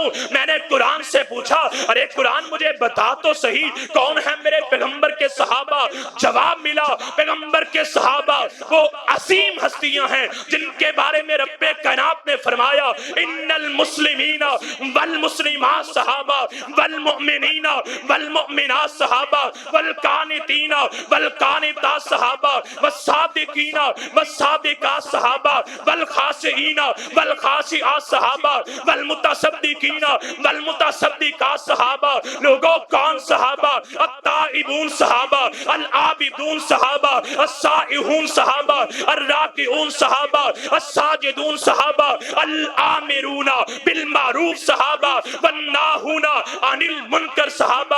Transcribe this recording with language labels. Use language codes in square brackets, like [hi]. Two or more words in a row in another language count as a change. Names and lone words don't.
[ur] میں نے قرآن سے پوچھا ارے قرآن مجھے بتا تو صحیح کون ہے میرے پیغمبر کے صحابہ؟ جواب ملا پیغمبر کے صحابہ وہ عظیم ہستیاں ہیں جن کے بارے میں رب کائنات نے فرمایا [ar] ان المسلمین والمسلمات صحابہ والمؤمنین والمؤمنات صحابہ والقانتین والقانتات صحابہ والصادقین والصادقات صحابہ والخاشعین والخاشعات صحابہ والمتصدقین والمتصدقات صحابہ۔ [ur] لوگوں کون صحابہ؟ [ar] التائبون صحابہ، العابدون صحابہ، السائحون صحابہ، الراکعون صحابہ، الساجدون صحابہ، الآمرون بالمعروف صحابہ، والناہون عن المنکر صحابہ۔